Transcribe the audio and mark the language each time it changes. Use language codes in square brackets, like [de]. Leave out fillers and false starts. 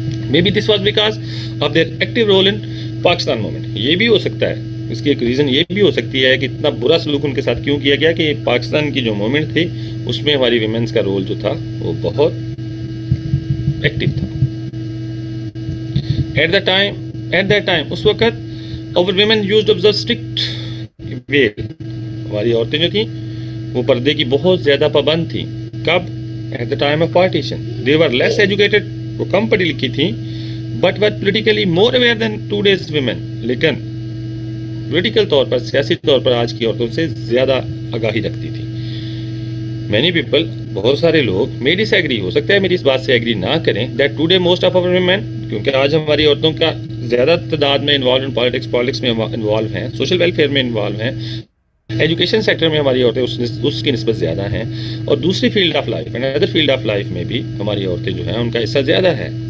[en] Maybe this was because of their active role in Pakistan movement. [ur] یہ بھی ہو سکتا ہے، اس کی ایک ریزن یہ بھی ہو سکتی ہے کہ اتنا برا سلوک ان کے ساتھ کیوں کیا گیا کہ پاکستان کی جو موومنٹ تھی اس میں ہماری ویمنز کا رول جو تھا وہ بہت ایکٹیو تھا. [en] at that time [ur] اس وقت [en] our women used to observe strict veil. [ur] ہماری عورتیں جو تھیں وہ پردے کی بہت زیادہ پابند تھیں. کب؟ [en] at the time of partition. they were less educated، [ur] وہ کم پڑھی لکھی تھیں، [en] but were politically more aware than today's women. [ur] لیکن پولیٹیکل طور پر، سیاسی طور پر آج کی عورتوں سے زیادہ آگاہی رکھتی تھی. [en] many people، [ur] بہت سارے لوگ [en] may disagree، [ur] ہو سکتا ہے میری اس بات سے ایگری نہ کریں، [en] that today most of our women، [ur] کیونکہ آج ہماری عورتوں کا زیادہ تعداد میں انوالو ان پالیٹکس میں انوالو ہیں، سوشل ویلفیئر میں انوالو ہیں، ایجوکیشن سیکٹر میں ہماری عورتیں اس کی نسبت زیادہ ہیں، اور دوسری field of life and other field of life میں بھی ہماری عورتیں جو ہیں ان کا حصہ زیادہ ہے.